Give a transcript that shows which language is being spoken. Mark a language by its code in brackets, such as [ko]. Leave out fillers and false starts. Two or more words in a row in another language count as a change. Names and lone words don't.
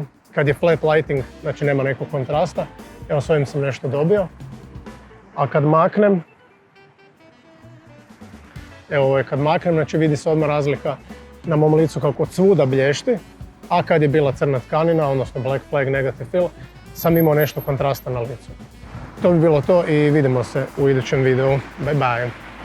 [hr] Kad je [en] flat lighting, [hr] znači nema nekog kontrasta. Evo, s ovim sam nešto dobio. A kad maknem, evo ovo je kad maknem, znači vidi se odmah razlika na mom licu kako od svuda blješti. A kad je bila crna tkanina, odnosno [en] black flag, negative fill, [hr] sam imao nešto kontrasta na licu. To bi bilo to i vidimo se u idućem videu. [en] Bye bye!